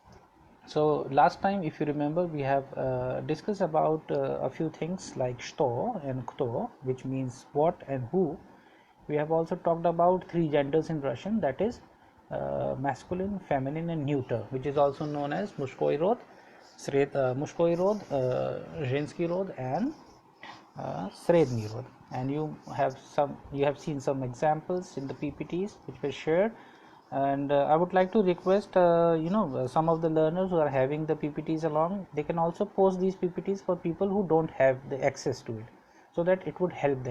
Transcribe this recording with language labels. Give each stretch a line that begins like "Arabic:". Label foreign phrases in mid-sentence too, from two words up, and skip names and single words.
English: So last time, if you remember, we have discussed about a few things like что and кто, which means what and who. We have also talked about three genders in Russian, that is masculine, feminine and neuter, which is also known as
Russian: мужской род, мужской род, женский род
English: and
Russian: средний род.
English: And you have seen some examples in the PPTs which were shared. And I would like to request some of the learners who are having the PPTs along, they can also post these PPTs for people who don't have the access to it, so that it would help them.